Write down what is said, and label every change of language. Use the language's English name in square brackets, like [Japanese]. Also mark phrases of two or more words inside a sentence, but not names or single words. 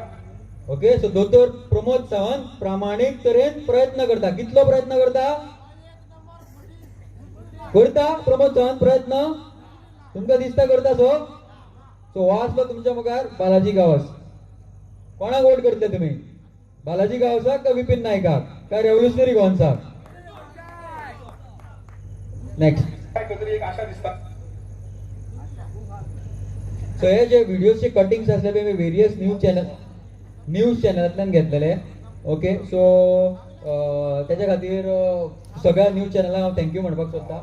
[English] okay, so [Konkani] दोतोर प्रमोद सावंत प्रामाणीक तरेन प्रयत्न करता. कितलो प्रयत्न करता प्रमोद सावंत प्रयत्न तुमकां दिसता करता. सो हो आसलो तुमच्या मुखार बालाजी गांवस. कोणाक वोट करतले तुमी? बालाजी गांवसाक का विपिन नायकाक काय रेव्होल्युशनरी गोवन्साक? नेक्स्ट. खंय तरी एक आशा दिसता. सो हे जे व्हिडिओचे कटिंग्स आसले ते [English] various news [Konkani] चॅनलांतल्यान घेतलेले. [English] okay, so [Konkani] त्याच्या खातीर सगळ्या न्यूज चॅनलांक हांव थँक्यू म्हणपाक सोदता.